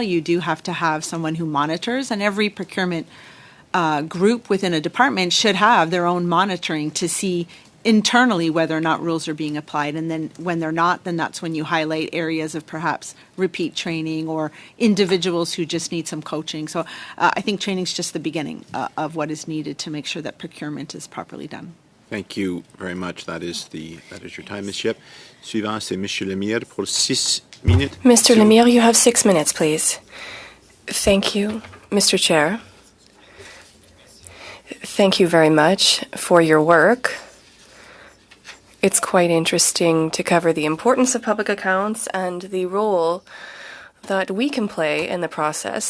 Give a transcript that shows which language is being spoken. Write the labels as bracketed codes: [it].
[en] You do have to have someone who monitors, and every procurement group within a department should have their own monitoring to see internally whether or not rules are being applied. And then when they're not, then that's when you highlight areas of perhaps repeat training or individuals who just need some coaching. So I think training is just the beginning of what is needed to make sure that procurement is properly done. Thank you very much. That is your time, Ms. Yep. [fr] Suivant, c'est Monsieur Lemire pour 6 minutes. [en] Mr. Lemire, you have 6 minutes, please. Thank you, Mr. Chair. Thank you very much for your work. It's quite interesting to cover the importance of public accounts and the role that we can play in the process.